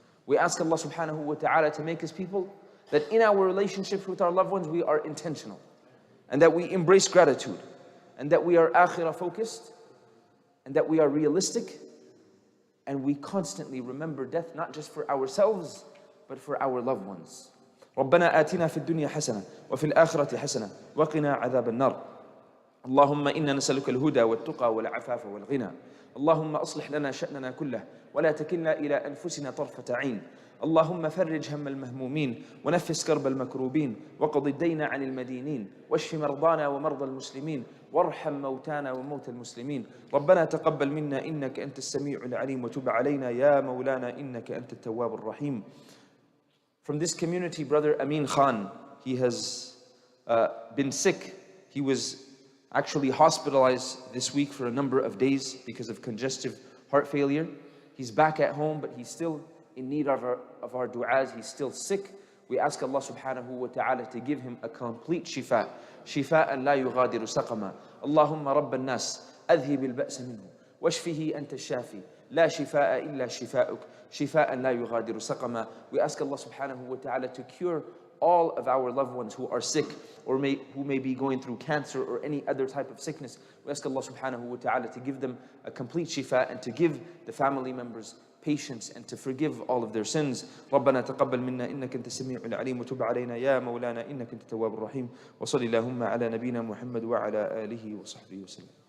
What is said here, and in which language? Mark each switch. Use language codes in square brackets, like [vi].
[en] We ask Allah subhanahu wa ta'ala to make us people that in our relationships with our loved ones, we are intentional, and that we embrace gratitude, and that we are akhirah focused, and that we are realistic, and we constantly remember death, not just for ourselves, but for our loved ones. [ar] ربنا آتنا في الدنيا حسنة وفي الآخرة حسنة وقنا عذاب النار. اللهم إنا نسألك الهدى والتقى والعفاف والغنى. اللهم أصلح لنا شأننا كله ولا تكلنا إلى أنفسنا طرفة عين. اللهم فرج هم المهمومين ونفس كرب المكروبين وقض الدين عن المدينين واشف مرضانا ومرضى المسلمين وارحم موتانا وموتى المسلمين. ربنا تقبل منا إنك أنت السميع العليم وتب علينا يا مولانا إنك أنت التواب الرحيم. [en] From this community, Brother Amin Khan, he has been sick. He was actually hospitalized this week for a number of days because of congestive heart failure. He's back at home, but he's still in need of our du'as. He's still sick. We ask Allah subhanahu wa ta'ala to give him a complete shifa. [ar] شفاء لا يغادر سقما. اللهم رب الناس أذهب البأس منه واشفه أنت الشافي لا شفاء إلا شفاءك شفاء لا يغادر سقما. [en] We ask Allah subhanahu wa ta'ala to cure all of our loved ones who are sick or who may be going through cancer or any other type of sickness. We ask Allah subhanahu wa ta'ala to give them a complete shifa and to give the family members patience and to forgive all of their sins. ربنا تقبل منا إنك أنت السميع العليم وتب علينا يا مولانا إنك أنت التواب الرحيم وصل اللهم على نبينا محمد وعلى آله وصحبه وسلم.